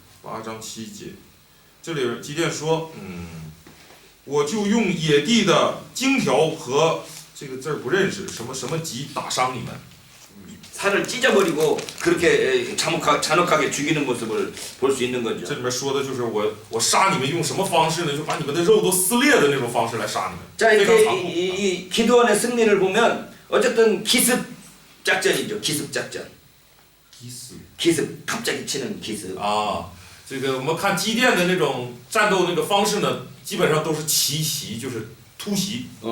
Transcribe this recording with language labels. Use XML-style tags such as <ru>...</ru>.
<zh>8章7节，这里基甸说，我就用野地的荆条和这个字儿不认识，什么戟打伤你们。</zh> <ko>살을 찢어버리고 그렇게 잔혹하게 죽이는 모습을 볼 수 있는 거죠.</ko> <zh>这里面说的就是我杀你们用什么方式呢？就把你们的肉都撕裂的那种方式来杀你们。</zh> <ko>자</ko> <zh>非常残</zh> <ko>이렇게</ko> <zh>酷。</zh> <ko>이 기드온의 승리를 보면 어쨌든 기습 작전이죠. 기습 작전. 기습 갑자기 치는 기습.</ko> <zh>啊，这个我们看基甸的那种战斗那个方式呢，基本上都是奇袭，就是突袭。</zh>